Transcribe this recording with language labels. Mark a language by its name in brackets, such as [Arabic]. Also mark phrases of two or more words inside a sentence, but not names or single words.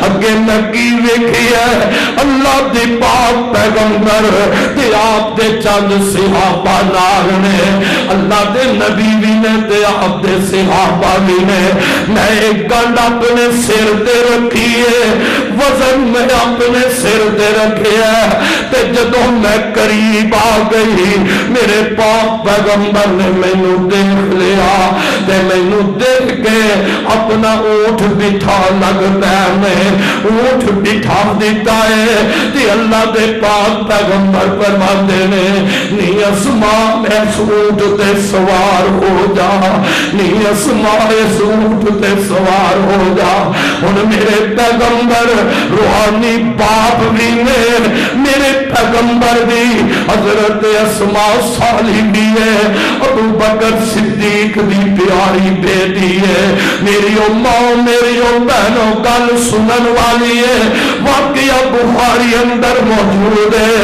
[Punjabi] اگے میں کی ویکھی ہے اللہ دی پاک پیغمبر تے آپ دے چند صحابہ نال نے، اللہ دے نبی بھی نے تے آپ دے صحابہ بھی نے۔ میں ایک گنڈ اپنے سر تے رکھی ہے، وزن میں اپنے سر تے رکھے ہے تے جدوں میں قریب آ گئی میرے پاک پیغمبر نے مینوں دیکھ لیا تے مینوں دیکھ کے اپنا اونٹ بٹھا لگ پے، میں اونٹ بٹھا دیتا ہے تے اللہ دے پاک پیغمبر فرماندے نے نی اسما اس اونٹ تے سوار ہو جا، نی اسما اس اونٹ تے سوار ہو جا۔ ہن میرے پیغمبر روحانی باپ بھی نے، میرے پیغمبر بھی حضرت اسما صالح بھی ہے، ابو بکر صدیق دی پیاری بیٹی ہے، میری ماں میری بہنوں گل سنن والی ہے، واقعہ بخاری اندر موجود ہے۔